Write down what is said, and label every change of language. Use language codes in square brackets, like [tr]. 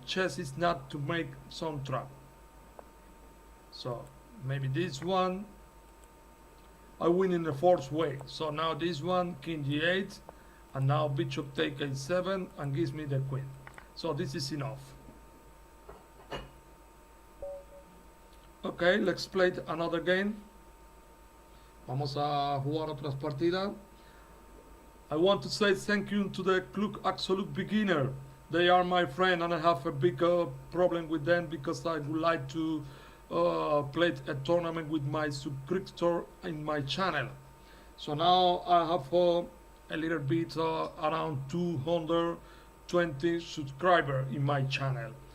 [en] Chess is not to make some trap. So maybe this one I win in a forced way. So now this one king g8, and now bishop take a7 and gives me the queen. So this is enough. Okay, let's play another game. [es] Vamos a jugar otras partidas. [en] I want to say thank you to the Club Absolute Beginner. They are my friend, and I have a big problem with them because I would like to play a tournament with my subscriptor in my channel. So now I have a little bit around 220 subscribers in my channel.